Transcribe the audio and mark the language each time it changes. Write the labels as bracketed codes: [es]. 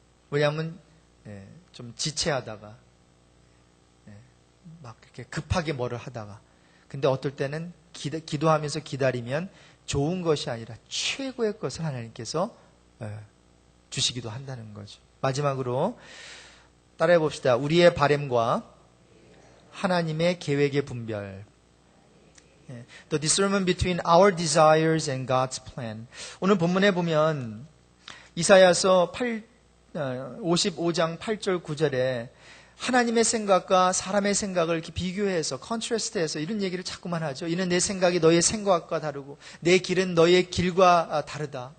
[ko] 왜냐하면 좀 지체하다가 막 이렇게 급하게 뭐를 하다가, 근데 어떨 때는 기도하면서 기다리면 좋은 것이 아니라 최고의 것을 하나님께서 주시기도 한다는 거죠. 마지막으로 따라해 봅시다. 우리의 바램과 하나님의 계획의 분별. [en] The discernment between our desires and God's plan. [ko] 오늘 본문에 보면 이사야서 55장 8절 9절에 하나님의 생각과 사람의 생각을 이렇게 비교해서 컨트라스트해서 이런 얘기를 자꾸만 하죠. 이는 내 생각이 너의 생각과 다르고 내 길은 너의 길과 다르다.